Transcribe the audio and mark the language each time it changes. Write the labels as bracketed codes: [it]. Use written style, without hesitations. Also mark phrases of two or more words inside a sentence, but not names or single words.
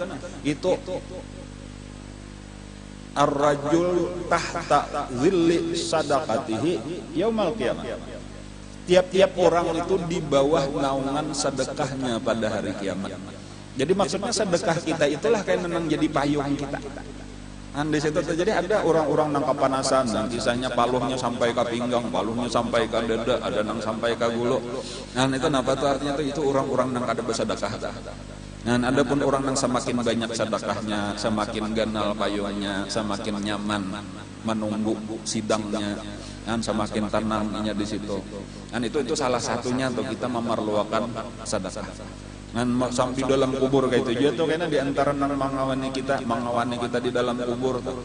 [ar] Itu الرجل تحت ظل صدقته يوم القيامة. [id] Tiap-tiap orang itu di bawah naungan sedekahnya pada hari kiamat. Jadi maksudnya sedekah kita itulah kayak memang jadi payung kita. Di situ terjadi ada orang-orang nang kepanasan dan kisahnya paluhnya sampai ke pinggang, paluhnya sampai ke dada, ada nang sampai ke gulu. Nah itu apa tuh artinya itu orang-orang nang kada bersedekah. Dan ada pun orang nang semakin banyak sedekahnya, semakin ganal payungnya, semakin nyaman menunggu sidangnya, dan semakin tenangnya di situ. Dan itu salah satunya untuk kita memerlukan sedekah. Dan sampai dalam kubur kayak itu juga tuh karena diantara nang mengawani kita di dalam kubur tuh.